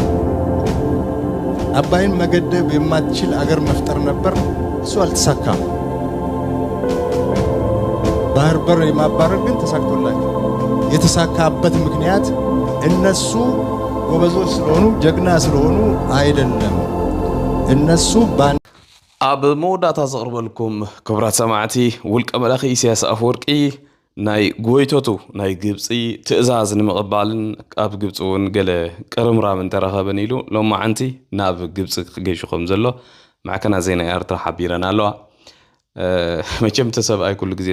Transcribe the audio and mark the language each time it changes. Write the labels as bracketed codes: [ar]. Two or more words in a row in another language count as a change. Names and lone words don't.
[am] አባይን መገደብ የማትችል አገር መፍጠር ነበር እሱ አልተሳካም ባህር በር የማባረር ግን ተሳክቶላቸው የተሳካበት ምክንያት እነሱ ጎበዞች ስለሆኑ ጀግና ስለሆኑ አይደለም እነሱ [ti] ኣብ መወዳእታ ዘቕርበልኩም ክቡራት ሰማዕቲ ውልቀ መላኺ ኢሳያስ ኣፈወርቂ ናይ ጎይቶቱ ናይ ግብፂ ትእዛዝ ንምቕባልን ኣብ ግብፂ እውን ገለ ቅርምራም እንተረኸበን ኢሉ ሎማዓንቲ ናብ ግብፂ ክገይሹ ከም ዘሎ ማዕከና ዜና ኤርትራ ሓቢረን ኣለዋ መቸም ተሰብኣይ ኩሉ ግዜ